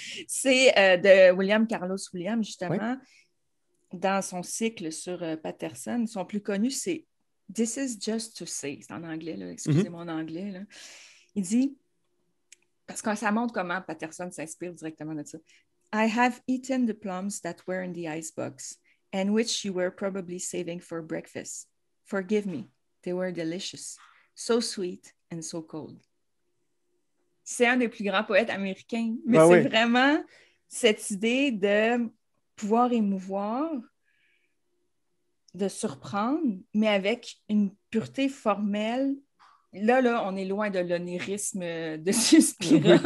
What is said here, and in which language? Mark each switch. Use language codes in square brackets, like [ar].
[fr] C'est de William Carlos Williams, Oui. justement, dans son cycle sur Patterson. Son plus connu, c'est This is just to say. C'est en anglais, là. Excusez Mhm. mon anglais. Là. Il dit, parce que ça montre comment Patterson s'inspire directement de ça. [en] I have eaten the plums that were in the icebox and which you were probably saving for breakfast. Forgive me, they were delicious, so sweet and so cold. [fr] C'est un des plus grands poètes américains, mais Ah c'est oui. vraiment cette idée de pouvoir émouvoir, de surprendre, mais avec une pureté formelle. Là, on est loin de l'onirisme de Suspiria,